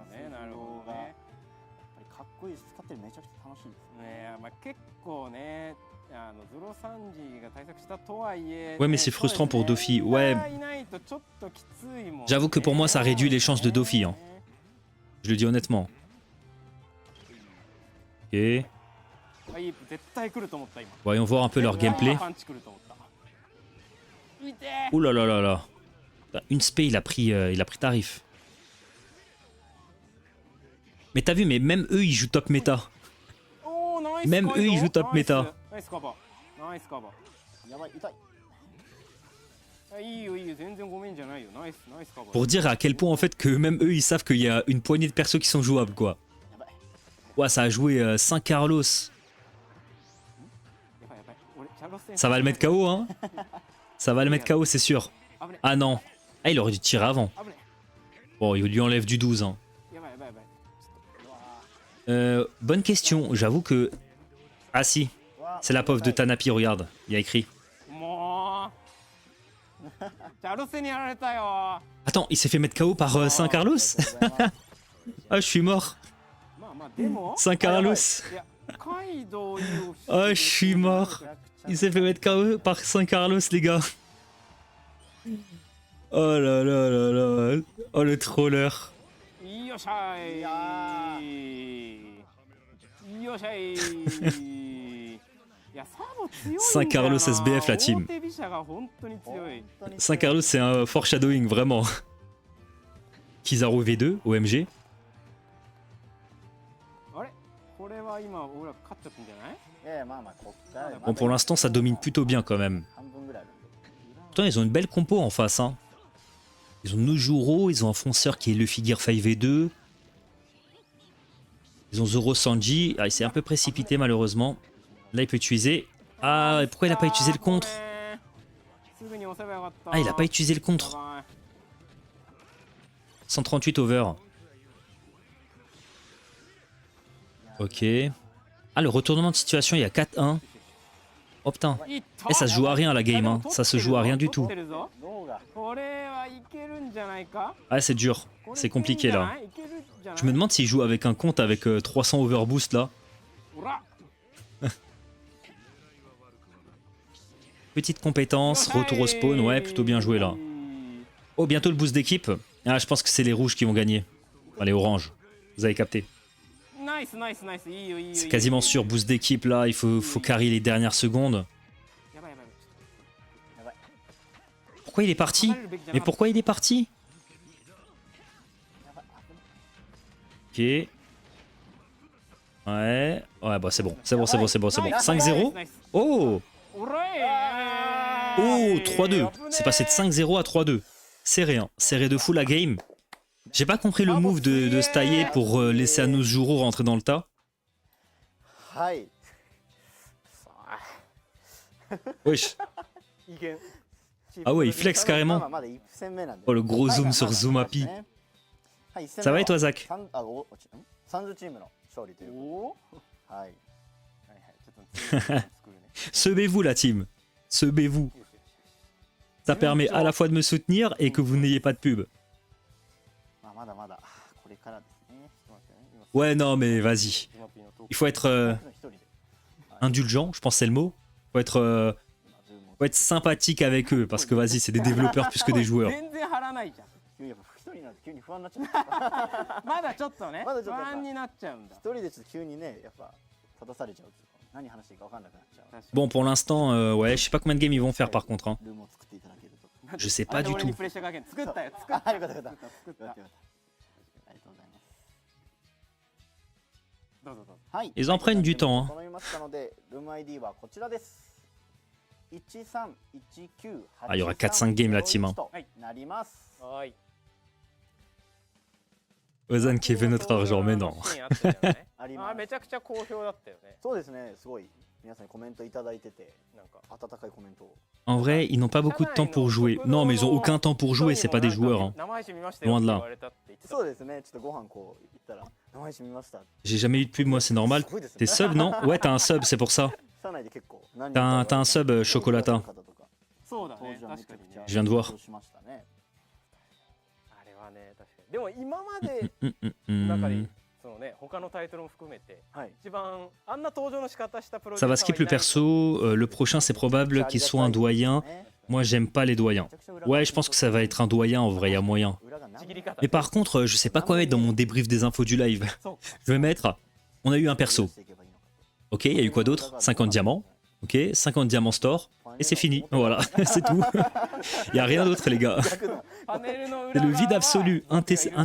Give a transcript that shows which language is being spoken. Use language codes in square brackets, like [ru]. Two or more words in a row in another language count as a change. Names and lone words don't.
[fr] Ouais, mais c'est frustrant pour Dofi. Ouais. J'avoue que pour moi, ça réduit les chances de Dofi. Hein. Je le dis honnêtement. Ok. [ja] あいい絶対来ると思った今 [fr] Voyons voir un peu leur gameplay. [ja] パンチ来ると思った見て [fr] Ouh là là là là. Une spé, il a pris tarif. Mais t'as vu, mais même eux, ils jouent top méta. [ja] おーナイス [fr] Même カイド eux, ils jouent top [ja] ナイス [fr] méta. [ja] ナイスカバーナイスカバーやばい痛い。あいいよいいよ全然ごめんじゃないよナイスナイスカバー [fr] Pour dire à quel point, en fait, que même eux, ils savent qu'il y a une poignée de persos qui sont jouables, quoi. [ja] やばい。 [fr] Ouah, ça a joué 5 Carlos. [ja] やばいやばい俺チャロス戦 [fr] Ça va le mettre KO, hein. Ça va le mettre KO, c'est sûr. [ja] 危ね [fr] Ah non. Ah, il aurait dû tirer avant. [ja] 危ね [fr] Bon, il lui enlève du 12, hein. [ja] やばいやばいやばい [fr] Bonne question. J'avoue que... Ah si, [ja] うわ [fr] c'est la pauvre de Tanapi, regarde. Il y a écrit. [ja] もうチャロスにやられたよ [fr] Attends, il s'est fait mettre KO par Saint Carlos. [ja] ありがとうございます [fr] Ah, je suis mort. [ja] まあまあでも [fr] Saint Carlos. [ja] いやカイドウいる [fr] Ah, je suis mort. Il s'est fait mettre KO par Saint Carlos, les gars. Oh là là là là. Oh, le troller. [ja] よっしゃいいやよっしゃいいやサボ強いんだよな [fr] Saint Carlos SBF, la team. [ja] 大手飛車が本当に強い [fr] Saint Carlos, c'est un foreshadowing, vraiment. Kizaru V2, OMG. [ja] あれこれは今俺ら勝っちゃったんじゃないいやいやまあまあこっから [fr] Bon, pour l'instant, ça domine plutôt bien, quand même. [ja] 半分ぐらいあるんで [fr] Pourtant, ils ont une belle compo en face, hein. Ils ont Nojuro, ils ont un fonceur qui est Luffy Gear 5v2. Ils ont Zoro Sanji. Ah, il s'est un peu précipité, malheureusement. Là, il peut utiliser... Ah, et pourquoi il a pas utilisé le contre? [ja] すぐに押せばよかった [fr] Ah, il a pas utilisé le contre. [ja] やばい [fr] 138 over. Ok. Ah, le retournement de situation, il y a 4-1. Oh putain. [ja] いった [fr] Eh, ça se joue à rien, la game, hein. Ça se joue à rien du tout. [ja] 取ってるぞ脳がこれはいけるんじゃないか [fr] Ah, c'est dur. C'est compliqué, là. [ja] いけるんじゃない [fr] Je me demande s'il joue avec un compte avec 300 overboost, là. [ja] ほら [fr] Petite compétence, retour au spawn. Ouais, plutôt bien joué, là. Oh, bientôt le boost d'équipe. Ah, je pense que c'est les rouges qui vont gagner. Enfin, les oranges. Vous avez capté. [ja] ナイスナイスナイスいいよいいよ [fr] C'est quasiment sûr, boost d'équipe, là. Il faut carry les dernières secondes. [ja] やばいやばいやばい [fr] Pourquoi il est parti? Mais pourquoi il est parti? Ok. Ouais. Ouais, bah c'est bon. C'est bon, c'est bon, c'est bon, c'est bon. 5-0. Oh! Oh, 3-2. C'est passé de 5-0 à 3-2. Serré, hein. Serré de fou la game. J'ai pas compris le move de se tailler pour laisser à Nojuro rentrer dans le tas. [ja] はい。 [fr] Wesh. [ja] いけん [fr] Ah ouais, il flex [ja] まあ [fr] carrément. [ja] まあまだ1戦目なんで。 [fr] Oh, le gros zoom [ja] はい [fr] sur Zumapi. [ja] はい、 [fr] Ça va et toi, Zach? [ja] 30 チームの勝利というこおおとで。はい。はいはいちょっと次の作るね [fr] Sebez-vous la team. Sebez-vous. Ça permet à la fois de me soutenir et que vous n'ayez pas de pub. [ja] まあまだまだこれからですね。ちょっと待ってね今 [fr] Ouais, non, mais vas-y. [ja] ズマピーのトーク [fr] Il faut être [ja] 僕の一人で [fr] indulgent, je pense que c'est le mot. Faut être, [ja] 今ズームを [fr] faut être sympathique avec eux parce que vas-y, c'est des développeurs plus que des joueurs. [ja] 全然張らないじゃん急にやっぱ一人になると急に不安になっちゃう。まだちょっとねまだちょっと不安になっちゃうんだ一人でちょっと急にねやっぱ立たされちゃうというか何話していいか分かんなくなっちゃう。確かに [fr] Bon, pour l'instant, ouais, je sais pas combien de games ils vont faire par contre. Hein. [ja] ルームを作っていただけると。 [fr] Je sais pas [ja] あれで [fr] du [ja] 俺に [fr] tout. [ja] プレッシャーかけん作ったよ作っあ、たよかったよかった。作ったよかったよかった。ありがとうございます。どうぞどうぞはい。 [fr] Ils en prennent du temps, hein. [ja] 整いましたので、ルーム ID はこちらです。131983 [fr] Ah, il y aura 4-5 games la team, hein. [ja] となります。はーい [fr] Ozan qui veut notre argent, mais non. [ja] シーンあったじゃないあります。あめちゃくちゃ好評だったよねそうですね。すごい皆さんにコメントいただいてて、なんか温かいコメントを。 [fr] En vrai, ils n'ont pas beaucoup de temps pour jouer. Non, mais ils ont aucun temps pour jouer, c'est pas des joueurs. Hein. [ja] 生配信見ましたよロンダって言われたって言ってたそうですね。ちょっとご飯こう行ったら生配信見ました。 [fr] J'ai jamais eu de pub, moi, c'est normal. [ja] すごいですね [fr] T'es sub, non? Ouais, t'as un sub, c'est pour ça. [ja] 社内で結構何 [fr] T'as un sub Chocolata. [ja] そうだ当時はね確かにねめちゃくちゃ [fr] Je viens de voir. [ja] 緊張しましたね。あれはね確かにでも今まで Hmm. 中でそのね他のタイトルも含めてはい。一番あんな登場の仕方したプロデュ [fr] Ça [ja] ー [fr] va [ja] サー [fr] skip le [ja] はいない [fr] perso. Le prochain, c'est probable qu'il soit un doyen. Moi, j'aime pas les doyens. Ouais, je pense que ça va être un doyen en vrai, y a moyen. [ja] ちぎり方 [fr] Mais par contre, je sais pas quoi mettre dans mon débrief des infos du live. Je vais mettre. On a eu un perso. Ok, il y a eu quoi d'autre? 50 diamants. Ok, 50 diamants store. Et c'est fini. Voilà, c'est tout. Il n'y a rien d'autre, les gars. [ja] パネルの [fr] C'est [ja] 裏 [fr] le [ja] 側 [fr] vide [ja] は [fr] absolu, [ja] 持ってはいると思う